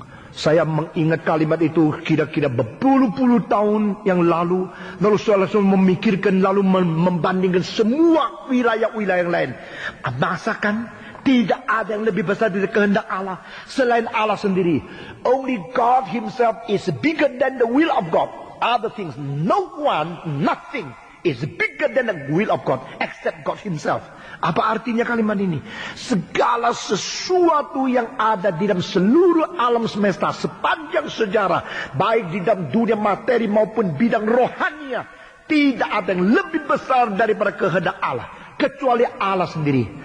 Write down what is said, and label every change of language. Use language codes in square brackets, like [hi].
[id] Saya mengingat kalimat itu kira-kira berpuluh-puluh tahun yang lalu. Lalu saya langsung memikirkan, lalu membandingkan semua wilayah-wilayah yang lain. Masakan tidak ada yang lebih besar dari kehendak Allah selain Allah sendiri. [en] Only God Himself is bigger than the will of God. Other things, no one, nothing is bigger than the will of God except God Himself. [id] Apa artinya kalimat ini? Segala sesuatu yang ada di dalam seluruh alam semesta sepanjang sejarah, baik di dalam dunia materi maupun bidang rohania, tidak ada yang lebih besar daripada kehendak Allah kecuali Allah sendiri.